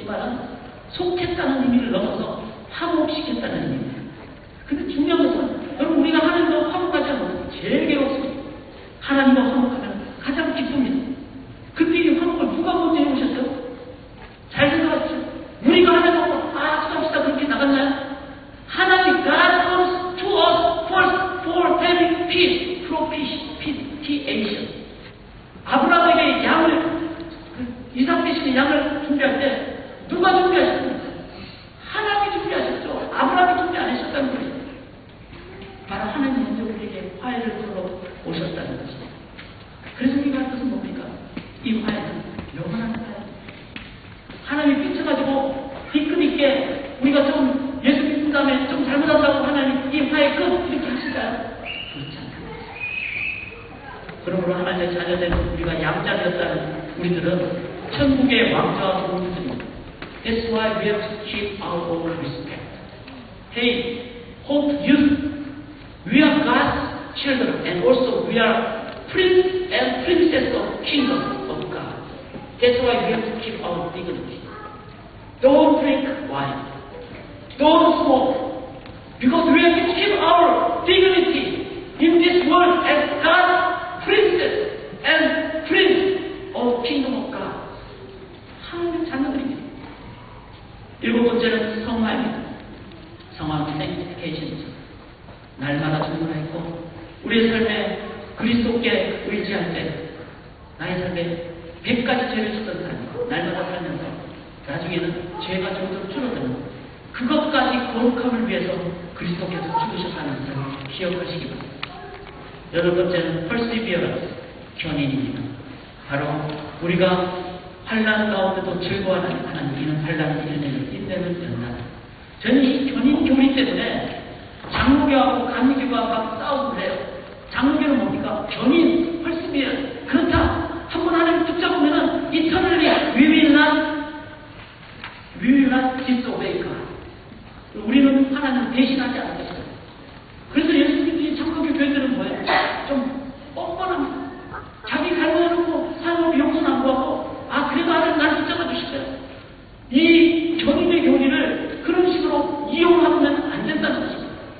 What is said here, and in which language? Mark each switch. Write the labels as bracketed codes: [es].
[ko] 이 말은 속했다는 의미를 넘어서 화목시켰다는 의미입니다. 근데 중요한 것은 여러분 우리가 하나님과 화목하지 않으면 제일 괴롭습니다. 하나님과 화목하면 가장 기쁩니다. 근데 이 화목을 누가 먼저 해오셨어요? 잘 생각하십시오. 우리가 하나님과 수고합시다 그렇게 나갔나요? [en] 하나님 God comes to us first for having peace, propitiation. [ko] 아브라함에게 양을 이삭 대신에 양을 준비할 때 누가 준비하셨습니까? 하나님이 준비하셨죠. 아브라함이 준비 안 하셨다는 거예요. 바로 하나님 먼저 우리에게 화해를 풀어 오셨다는 것입니다. 그래서 우리가 할 것은 뭡니까? 이 화해는 영원한 화해. 하나님이 삐쳐가지고 뒤끝있게 우리가 좀 예수 믿은 다음에 좀 잘못한다고 하나님 이 화해 끝 이렇게 하실까요? 그렇지 않습니다. 그러므로 하나님의 자녀된 우리가 양자되었다는 우리들은 천국의 왕자와 공주들입니다. [en] That's why we have to keep our own respect. Hey, hope youth, we are God's children and also we are prince and princess of kingdom of God. That's why we have to keep our dignity. Don't drink wine. Don't smoke. Because we have to keep our dignity in this world as God's princess and prince of kingdom of God. [ko] 하나님의 자녀들입니다. 일곱 번째는 성화입니다. 성화는 sanctification이죠. 날마다 증문하였고 우리의 삶에 그리스도께 의지할 때 나의 삶에 100가지 죄를 짓던 사람이 날마다 살면서 나중에는 죄가 점점 줄어드는 그것까지 거룩함을 위해서 그리스도께서 죽으셨다는 것을 기억하시기 바랍니다. 여덟 번째는 perseverance, 견인입니다. 바로 우리가 환난 가운데도 즐거워하는 하나님, 이는 환난을 이겨내는 인내는 연단. 저는 이 견인 교리 때문에 장로교하고 감리교가 막 싸움을 해요. 장로교는 뭡니까? 견인, perseverance. 그렇다. 한번 하나님 붙잡으면은 [en] eternally we will not disobey God. [ko] 우리는 하나님 대신하지 않겠어요. 그래서 예수님이 장로교 교회들은 뭐예요? 좀 뻔뻔합니다. 자기 갈구해놓고 사람을 용서는 안 구하고 그래도 하나님 나를 붙잡아 주실까요? 이 견인의 교리를 그런 식으로 이용하면 안 된다는 것입니다.